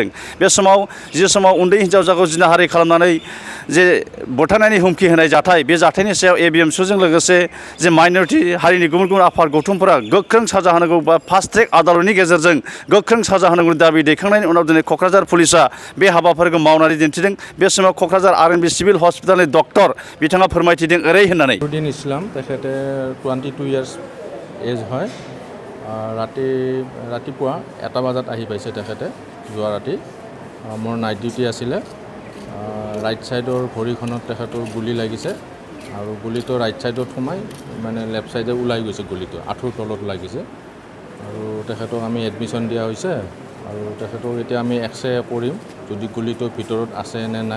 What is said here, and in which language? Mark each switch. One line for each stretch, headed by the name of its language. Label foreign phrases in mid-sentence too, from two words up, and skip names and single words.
Bodo: बे समाव उन्दै हिन्जावसाखौ जिनाहारि खालामनानै जे बुथारनायनि हुमखि होनाय जाथाय, बे जाथायनि सायाव एबिएमसुजों लोगोसे जे माइनरिटि हारिनि गुबुन गुबुन आफाद गौथुमफोरा गोख्रों साजा होनांगौ बा फास्ट ट्रेक आदालतनि गेजेरजों गोख्रों साजा होनांगौनि दाबि दैखांनायनि उनाव दिनै क'क्राझार पुलिसा बे हाबाफारिखौ मावनानै दिन्थिदों। बे समाव क'क्राझार आरएनबि सिभिल हस्पिटालनि डक्टर बिथाङा फोरमायथिदों ओरै होननानै।
Assamese: আফৰুদ্দিন ইছলাম তেখেতে 22
English: years age
Assamese: হয়। ৰাতিপুৱা 1টা বজাত আহি পাইছে তেখেতে যোৱা ৰাতি। মোৰ
English: night duty
Assamese: আছিলে।
English: right side
Assamese: ভৰিখনত তেখেতৰ গুলি লাগিছে আৰু গুলিটো
English: right side
Assamese: সোমাই মানে
English: left side
Assamese: ওলাই গৈছে, গুলিটো আঁঠুৰ তলত লাগিছে আৰু তেখেতক আমি এডমিশ্যন দিয়া হৈছে আৰু তেখেতক এতিয়া আমি এক্সৰে কৰিম যদি গুলিটো ভিতৰত আছে নে নাই।